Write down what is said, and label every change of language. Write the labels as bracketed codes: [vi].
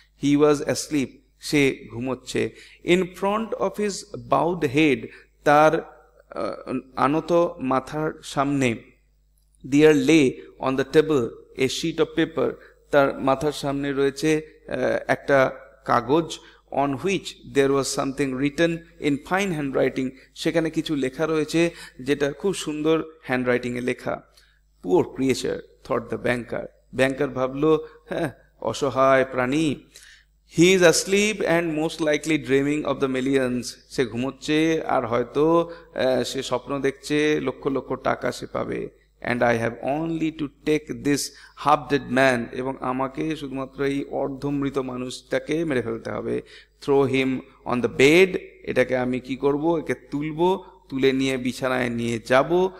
[en] he was asleep, [bn] সে ঘুমোচ্ছে। [en] in front of his bowed head, [bn] তার আনত মাথার সামনে, [en] there lay on the table a sheet of paper, [bn] তার মাথার সামনে রয়েছে একটা কাগজ, [en] on which there was something written in fine handwriting, [bn] সেখানে কিছু লেখা রয়েছে যেটা খুব সুন্দর হ্যান্ডরাইটিংয়ে লেখা। [en] poor creature thought the banker, [bn] ব্যাংকার ভাবলো হ্যাঁ অসহায় প্রাণী। [en] he is asleep and most likely dreaming of the millions, [bn] সে ঘুমোচ্ছে আর হয়তো সে স্বপ্ন দেখছে লক্ষ লক্ষ টাকা সে পাবে। [en] and I have only to take this half dead man, [bn] এবং আমাকে শুধুমাত্র এই অর্ধমৃত মানুষটাকে মেরে ফেলতে হবে। [en] throw him on the bed, [bn] এটাকে আমি কি করব, একে তুলবো, তুলে নিয়ে বিছানায় নিয়ে যাব।